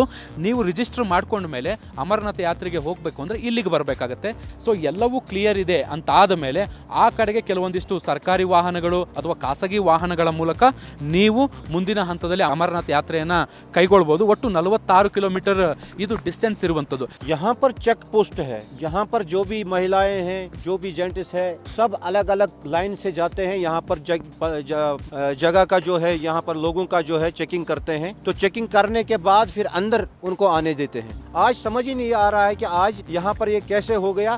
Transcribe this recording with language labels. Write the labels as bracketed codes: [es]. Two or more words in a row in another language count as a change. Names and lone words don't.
[kn] ನೀವು ರಿಜಿಸ್ಟರ್ ಮಾಡ್ಕೊಂಡ ಮೇಲೆ ಅಮರನಾಥ ಯಾತ್ರೆಗೆ ಹೋಗಬೇಕು ಅಂದರೆ ಇಲ್ಲಿಗೆ ಬರಬೇಕಾಗತ್ತೆ. ಸೊ ಎಲ್ಲವೂ ಕ್ಲಿಯರ್ ಇದೆ ಅಂತ ಆದ ಮೇಲೆ ಆ ಕಡೆಗೆ ಕೆಲವೊಂದಿಷ್ಟು ಸರ್ಕಾರಿ ವಾಹನಗಳು ಅಥವಾ ಖಾಸಗಿ ವಾಹನಗಳ ಮೂಲಕ ನೀವು ಮುಂದಿನ ಹಂತದಲ್ಲಿ ಅಮರನಾಥ ಯಾತ್ರೆಯನ್ನು ಕೈಗೊಳ್ಬೋದು. ಒಟ್ಟು 46 ಕಿಲೋಮೀಟರ್ ಇದು ಡಿಸ್ಟೆನ್ಸ್ ಇರುವಂಥದ್ದು. [hi] यहाँ पर [en] check post [hi] है, यहाँ पर जो भी महिलाएं हैं, जो भी जेंट्स है, सब अलग अलग लाइन से जाते हैं. यहाँ पर जगह का जो है, यहाँ पर लोगों का जो है चेकिंग करते हैं. तो चेकिंग करने के बाद फिर अंदर उनको आने देते हैं. आज समझ ही नहीं आ रहा है कि आज यहाँ पर ये कैसे हो गया.